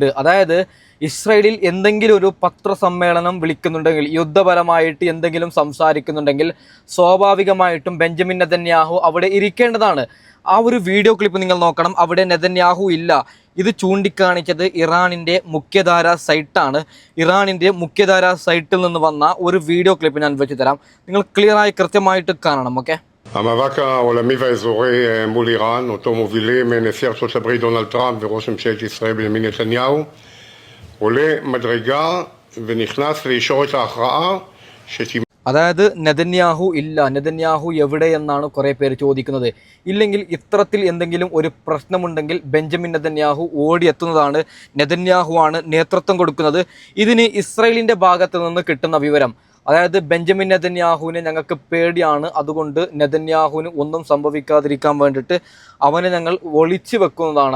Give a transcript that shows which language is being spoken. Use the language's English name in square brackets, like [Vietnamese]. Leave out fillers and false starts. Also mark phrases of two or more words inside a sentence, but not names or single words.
[Malayalam] അതായത് ഇസ്രായേലിൽ എന്തെങ്കിലും ഒരു പത്രസമ്മേളനം വിളിക്കുന്നുണ്ടെങ്കിൽ, യുദ്ധപരമായിട്ട് എന്തെങ്കിലും സംസാരിക്കുന്നുണ്ടെങ്കിൽ സ്വാഭാവികമായിട്ടും ബെഞ്ചമിൻ നെതന്യാഹു അവിടെ ഇരിക്കേണ്ടതാണ്. ആ ഒരു [English] video clip [Malayalam] നിങ്ങൾ നോക്കണം. അവിടെ നെതന്യാഹു ഇല്ല. ഇത് ചൂണ്ടിക്കാണിച്ചത് ഇറാനിൻ്റെ മുഖ്യധാര സൈറ്റാണ്. ഇറാനിൻ്റെ മുഖ്യധാര സൈറ്റിൽ നിന്ന് വന്ന ഒരു [English] video clip [Malayalam] ഞാൻ വെച്ച് തരാം. നിങ്ങൾ ക്ലിയറായി കൃത്യമായിട്ട് കാണണം. ഓക്കെ, [Hebrew] המאבק העולמי והאזורי מול איראן, אותו מובילים נשיא ארצות הברית דונלד טראמפ וראש ממשלת ישראל בנימין נתניהו, עולה מדרגה ונכנס לישורת ההכרעה שתימ... [Malayalam] അതായത് നെതന്യാഹു ഇല്ല, നെതന്യാഹു എവിടെ എന്നാണ് കുറേ പേര് ചോദിക്കുന്നത്. ഇല്ലെങ്കിൽ ഇത്തരത്തിൽ എന്തെങ്കിലും ഒരു പ്രശ്നമുണ്ടെങ്കിൽ ബെഞ്ചമിൻ നെതന്യാഹു ഓടിയെത്തുന്നതാണ്. നെതന്യാഹു ആണ് നേതൃത്വം കൊടുക്കുന്നത്. ഇതിന് ഇസ്രായേലിൻ്റെ ഭാഗത്ത് നിന്ന് കിട്ടുന്ന വിവരം, അതായത് ബെഞ്ചമിൻ നെതന്യാഹുവിനെ ഞങ്ങൾക്ക് പേടിയാണ്, അതുകൊണ്ട് നെതന്യാഹുവിന് ഒന്നും സംഭവിക്കാതിരിക്കാൻ വേണ്ടിയിട്ട് അവനെ ഞങ്ങൾ ഒളിച്ചു വെക്കുന്നതാണ്.